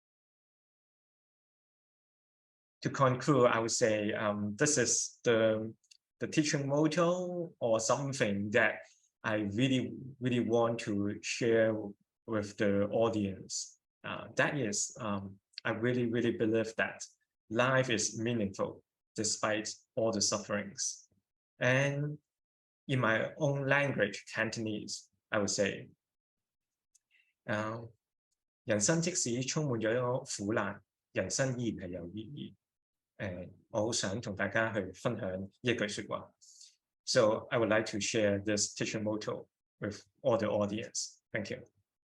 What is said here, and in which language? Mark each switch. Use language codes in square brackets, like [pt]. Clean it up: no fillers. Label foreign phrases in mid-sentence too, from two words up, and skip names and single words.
[en] To conclude, I would say this is the teaching motto, or something that I really want to share with the audience. That is, I really believe that life is meaningful despite all the sufferings. And in my own language, Cantonese, I would say, [yue] 人生即使充滿咗苦難，人生依然係有意義。我好想同大家去分享呢一句說話。 [en] So I would like to share this teaching motto with all the audience. Thank you.